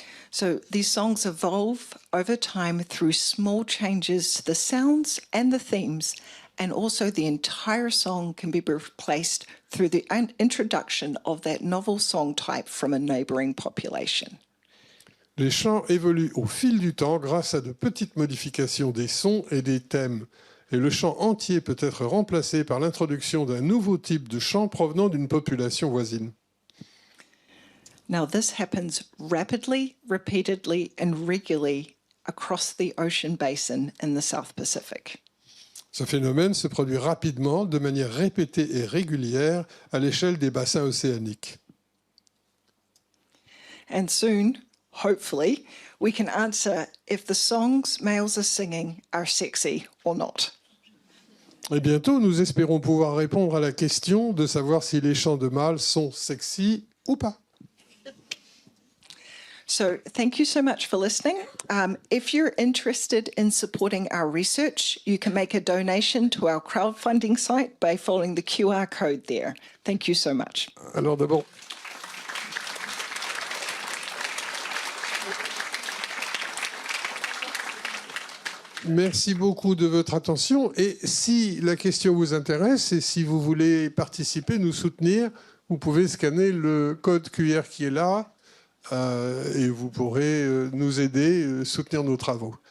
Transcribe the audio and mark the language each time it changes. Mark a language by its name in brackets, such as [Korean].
[English] So these songs evolve over time through small changes to the sounds and the themes, and also the entire song can be replaced through the introduction of that novel song type from a neighboring population. [French] Les chants évoluent au fil du temps grâce à de petites modifications des sons et des thèmes. Et le chant entier peut être remplacé par l'introduction d'un nouveau type de chant provenant d'une population voisine. [English] Now, this happens rapidly, repeatedly, and regularly across the ocean basin in the South Pacific. [French] Ce phénomène se produit rapidement, de manière répétée et régulière, à l'échelle des bassins océaniques. [English] And soon, hopefully, we can answer if the songs males are singing are sexy or not. [French] Et bientôt, nous espérons pouvoir répondre à la question de savoir si les chants de mâles sont sexy ou pas. [English] So thank you so much for listening. If you're interested in supporting our research, you can make a donation to our crowdfunding site by following the QR code there. Thank you so much. [French] Alors d'abord, merci beaucoup de votre attention. Et si la question vous intéresse et si vous voulez participer, nous soutenir, vous pouvez scanner le code QR qui est là et vous pourrez nous aider, soutenir nos travaux.